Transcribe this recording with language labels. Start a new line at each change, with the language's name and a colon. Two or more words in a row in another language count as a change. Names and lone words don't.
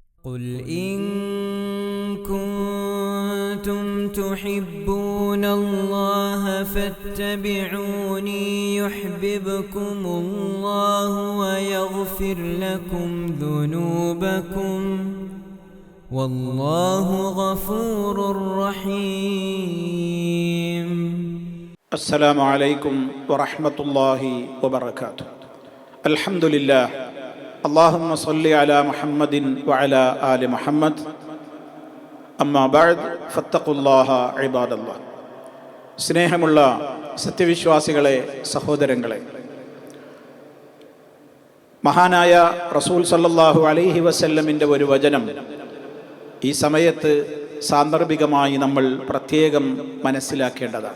Arabic: قل إن كنتم تحبون الله فاتبعوني يحببكم الله ويغفر لكم ذنوبكم والله غفور رحيم. السلام عليكم ورحمة الله وبركاته. الحمد لله. اللهم صل على محمد وعلى آل محمد. أما بعد فاتقوا الله عباد الله.
Malayalam: സ്നേഹമുള്ള സത്യവിശ്വാസികളെ, സഹോദരങ്ങളെ, മഹാനായ റസൂൽ
Arabic: صلى الله عليه وسلم
Malayalam: ഒരു വചനം ഈ സമയത്ത് സാന്ദർഭികമായി നമ്മൾ പ്രത്യേകം മനസ്സിലാക്കേണ്ടതാണ്.